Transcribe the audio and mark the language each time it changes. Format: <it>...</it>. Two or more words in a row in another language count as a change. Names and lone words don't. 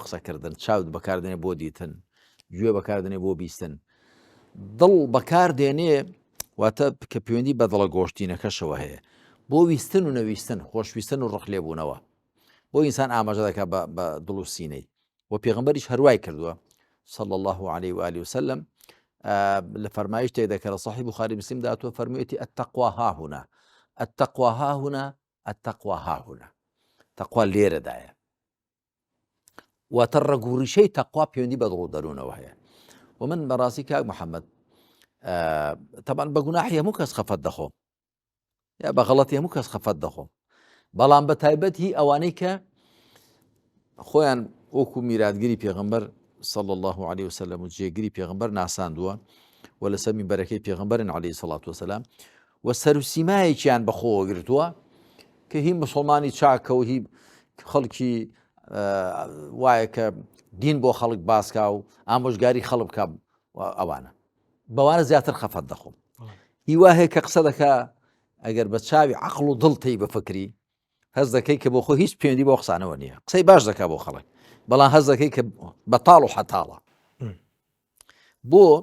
<ckb>قسەکردن چاوت بەکاردێنێ بۆ دیتن گوێ بەکاردێنێ بۆ بیستن دڵ بەکاردێنێ واتە کە پەیوەندی بە دڵە گۆشتینەکەشەوە هەیە بۆ ویستن و نەویستن خۆشویستن و ڕخلێبوونەوە بۆ ئینسان ئاماژە دەکات بە دڵ و سینەی و پێغەمبەریش هەروای کردووە</ckb> <ar>صلى الله عليه وآله وسلم</ar> <ckb>لە فەرمایش تێک دەکە لە صحیح بوخاری مسلم داتوە فەرموویەتی</ckb> <ar>التەقوا ها هنا التەقوا ها هنا التەقوا ها هنا</ar> <ckb>تەقوا لێرەدایە واتە ڕەگوڕیشەی تەقوا پەیوەندی بە دڵ و دەروونەوە هەیە و من بەڕاستی کاک محەممەد طبعا بە گوناحی هەموو کەس خەفەت دەخۆم یا بە غەڵەتی هەموو کەس خەفەت دەخۆم بەڵام بە تایبەت هی ئەوانەی کە خۆیان وەکو میراتگیری پێغەمبەر</ckb> <ar>صلى الله عليه وسلم</ar> <ckb>و جێگیری پێغەمبەر ناساندووە و لەسەر مینبەرەکەی پێغەمبەرن</ckb> <ar>عليه الصلاة والسلام</ar> <ckb>و سەروسیمایەکیان بەخۆوە گرتووە کە هی مسلمانی چاکە و هی خەڵکی وایە کە دین بۆ خەڵک باسکا و ئامۆژگاری خەڵک بکە ئەوانە بەوانە زیاتر خەفەت دەخۆم هیوا هەیە کە قسە دەکا ئەگەر بە چاوی عەقڵ و دڵ تێی بفکری هەز دەکەی کە بۆ خۆ هیچ پەیوەندی بۆ قسانەوە نییە قسەی باش دەکا بۆ خەڵک بەڵام هەز دەکەی کە بەتاڵ و حەتاڵە بۆ</ckb>